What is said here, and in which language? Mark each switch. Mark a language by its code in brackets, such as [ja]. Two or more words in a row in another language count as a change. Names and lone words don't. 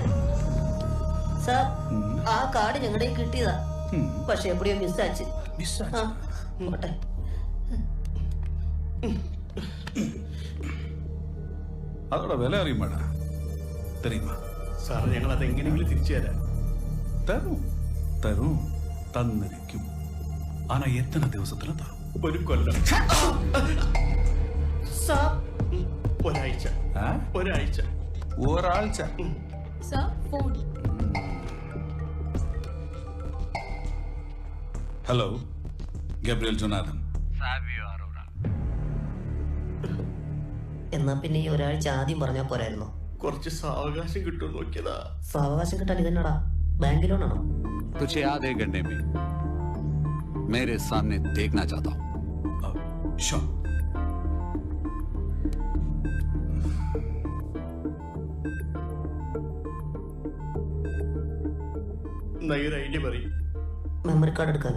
[ml] സാർ, ആ കാർഡ് ഞങ്ങളുടെ കിട്ടിയതാ. പക്ഷെ എവിടെയോ മിസ്സാச்சு. പോട്ടെ. [ta] அதோட விலை அறியுமாடா தெரியுமா? [ml] സാർ, ഞങ്ങൾ അത് എങ്ങനെയെങ്കിലും തിരിച്ചു തരാം. തരും തരും തന്നിരിക്കും. ആനാ എത്ര ദിവസത്തിൽ തരും? ഒരു കൊല്ലം. ഒരാഴ്ച. ഒരാഴ്ച. ഒരാഴ്ച. ഹലോ, ഗബ്രിയൽ ജോനാഥൻ. എന്നാ പിന്നെ ഈ ഒരാഴ്ച ആദ്യം പറഞ്ഞാ പോരായിരുന്നോ? കുറച്ച് സാവകാശം കിട്ടും നോക്കിയതാ. സാവകാശം കിട്ടാൻ ഇതെന്നടാ, ബാങ്ക് ലോണാണോ? [hi] तुझे आधे घंटे में मेरे सामने देखना चाहता हूँ. [en] Sure. [ml] ഒരു ഐഡിയ പറയും. മെമ്മറി കാർഡ് എടുക്കാനോ?